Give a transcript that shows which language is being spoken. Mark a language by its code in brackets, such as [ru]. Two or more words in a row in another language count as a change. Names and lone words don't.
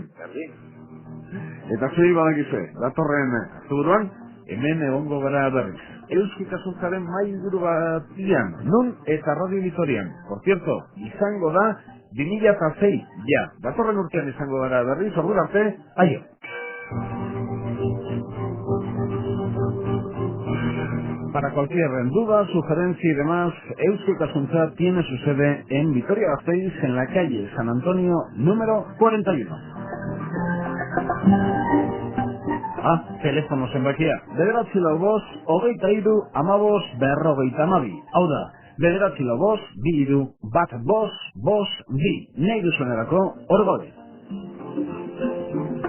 [eu] Eta zuei badakizue, datorren asteburuan, hemen egongo gara berriz. Euskikasuntzaren mailburu batian, nun eta Radio Vitorian. [es] Por cierto, [eu] izango da 2006, ja. Datorren urtean izango gara berriz, ordura arte, aio. [es] Para cualquier duda, sugerencia y demás, Euskikasuntza tiene su sede en Vitoria-Gasteiz, en la calle San Antonio, número 41. [eu] Telefono zenbakia. 945 23 15 52. Hau da, 945 22 15 52. Nahi duzuenerako, hor gaude.